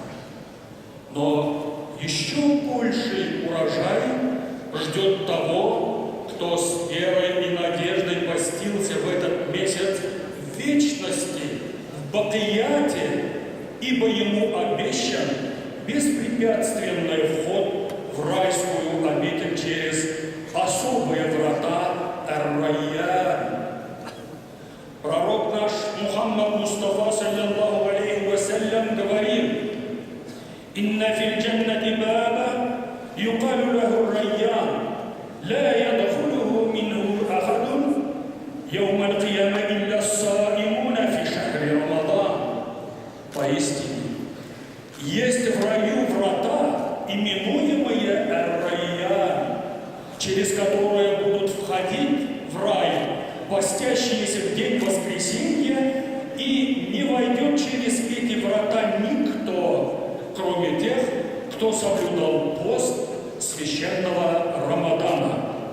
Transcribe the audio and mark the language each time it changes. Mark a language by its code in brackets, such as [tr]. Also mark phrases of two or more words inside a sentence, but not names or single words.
[ru] Но еще больший урожай ждет того, кто с верой и надеждой постился в этот месяц в вечности, в бакияте, ибо ему обещан беспрепятственный вход в райскую обитель через особые врата Ар-Райян. Пророк наш Мухаммад Мустафа, [ar] صلى الله عليه وسلم, говорит: «إن في الجنة بابا يقال له الريان لا يدخله منه أحد يوم القيامة إلا الصائمون في شهر رمضان». [ru] Поистине, есть в раю врата, именуемые Ар-Райян, через которые будут входить в рай постящиеся в день воскресенья, и не войдет через эти врата никто, кроме тех, кто соблюдал пост священного Рамадана.